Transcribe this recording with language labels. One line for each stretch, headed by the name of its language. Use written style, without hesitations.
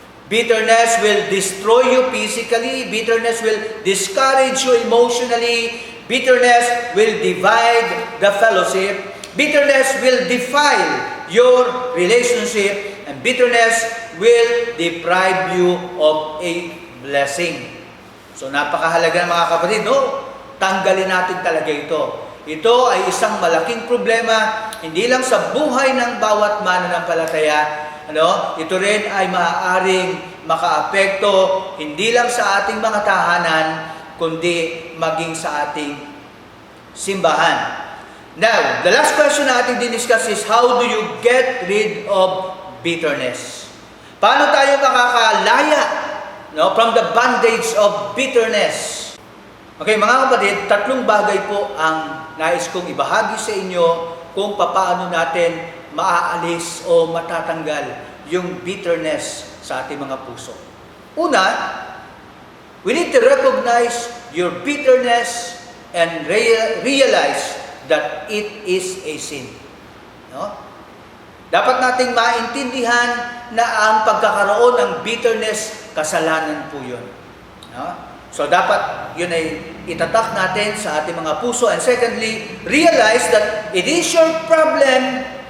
English: Bitterness will destroy you physically. Bitterness will discourage you emotionally. Bitterness will divide the fellowship. Bitterness will defile your relationship. And bitterness will deprive you of a blessing.
Filipino: So napakahalaga mga kapatid, no? Tanggalin natin talaga ito. Ito ay isang malaking problema, hindi lang sa buhay ng bawat mananampalataya. Ito rin ay maaaring makaapekto hindi lang sa ating mga tahanan, kundi maging sa ating simbahan.
English: Now, the last question
Filipino: na ating diniscuss
English: is, how do you get rid of bitterness?
Filipino: Paano tayo makakalaya
English: from the bondage of bitterness?
Filipino: Okay, mga kapatid, 3 bagay po ang nais kong ibahagi sa inyo kung paano natin maaalis o matatanggal yung bitterness sa ating mga puso.
English: Una, we need to recognize your bitterness and realize that it is a sin.
Filipino: Dapat nating maintindihan na ang pagkakaroon ng bitterness, kasalanan po yun. So dapat yun ay itatak natin sa ating mga puso.
English: And secondly, realize that it is your problem.